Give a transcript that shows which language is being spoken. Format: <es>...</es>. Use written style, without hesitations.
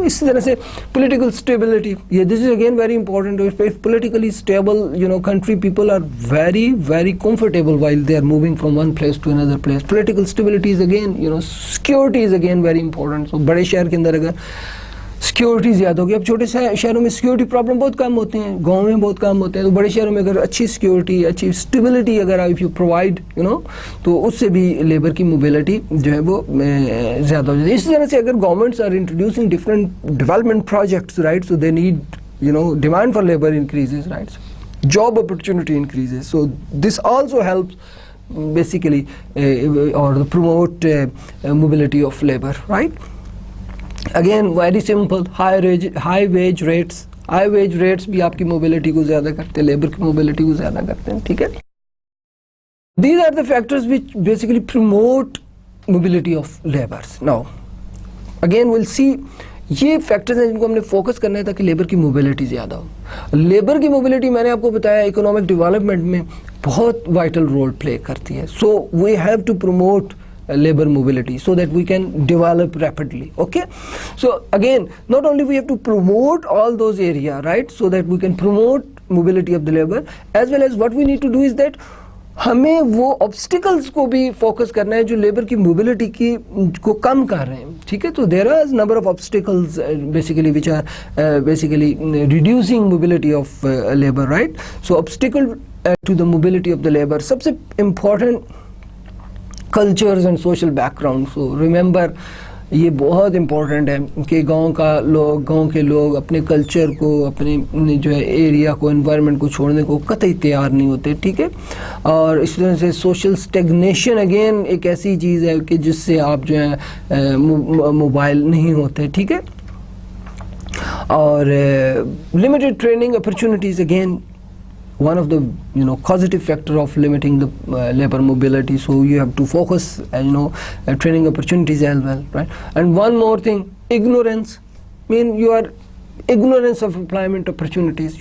<ur>اسی طرح سے</ur> <en>Political stability, یہ this is again very important. Politically stable country people are very very comfortable while they are moving from one place to another place. Political stability is again security is again very important.</en> <ur>So بڑے شہر کے اندر اگر security زیادہ ہوگی, اب چھوٹے شہروں میں سیکیورٹی پرابلم بہت کم ہوتے ہیں, گاؤں میں بہت کم ہوتے ہیں, تو بڑے شہروں میں اگر اچھی سیکیورٹی, اچھی اسٹیبلٹی اگر</ur> <en>if you provide</en> <ur>تو اس سے بھی لیبر کی موبیلٹی جو ہے وہ زیادہ ہو جاتی ہے. اسی طرح سے اگر</ur> <en>Governments are introducing different development projects, right, so they need demand for labour increases, right, job opportunity increases. So this also helps basically or promote mobility of labor, right. Again very simple, high wage rates. high wage rates</en> <ur>بھی آپ کی mobility کو زیادہ کرتے ہیں, labour کی mobility کو زیادہ کرتے ہیں, ٹھیک ہے.</ur> <en>These are the factors which basically promote mobility of labors. Now again will see</en> <ur>یہ فیکٹرز ہیں جن کو ہم نے فوکس کرنا ہے تاکہ لیبر کی موبلٹی زیادہ ہو. لیبر کی موبلٹی میں نے آپ کو بتایا اکنامک ڈیولپمنٹ میں بہت وائٹل رول پلے کرتی ہے.</ur> <en>So we have to promote labor mobility so that we can develop rapidly. Okay, so again, not only we have to promote all those areas, right, so that we can promote mobility of the labor, as well as what we need to do is that</en> <ur>ہمیں وہ obstacles کو بھی focus کرنا ہے جو labour کی mobility کی کو کم کر رہے ہیں. ٹھیک ہے, تو</ur> <en>there are number of obstacles basically which are basically reducing mobility of labor, right. So obstacle to the mobility of the labor,</en> <ur>سب سے</ur> <en>important cultures and social background.</en> <ur>So remember یہ بہت امپورٹنٹ ہے کہ گاؤں کے لوگ اپنے culture کو, اپنے جو ہے ایریا کو, انوائرمنٹ کو چھوڑنے کو قطعی تیار نہیں ہوتے. ٹھیک ہے, اور اس طرح سے سوشل اسٹیگنیشن اگین ایک ایسی چیز ہے کہ جس سے آپ جو ہے موبائل نہیں ہوتے. ٹھیک ہے, اور</ur> <en>Limited training opportunities again one of the causative factor of limiting the labor mobility. So you have to focus training opportunities as well, right. And one more thing, ignorance. You are ignorance of employment opportunities.</en>